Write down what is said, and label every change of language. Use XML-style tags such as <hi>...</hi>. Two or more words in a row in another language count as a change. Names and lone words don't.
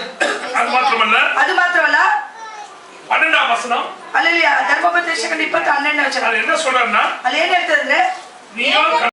<ta>அது மாத்திரமல்ல,</ta> <kn>ಅದು ಮಾತ್ರವಲ್ಲ</kn> <ta>12ஆம் வசனம்</ta> <kn>ಹಲ್ಲೆಲೂಯಾ ಧರ್ಮೋಪದೇಶ 20:12 ವಚನ</kn> <ta>அது என்ன சொல்றாருன்னா,</ta> <kn>ಅಲ್ಲಿ ಏನ್ ಹೇಳ್ತದಂದ್ರೆ</kn> <ta>நீயோ</ta>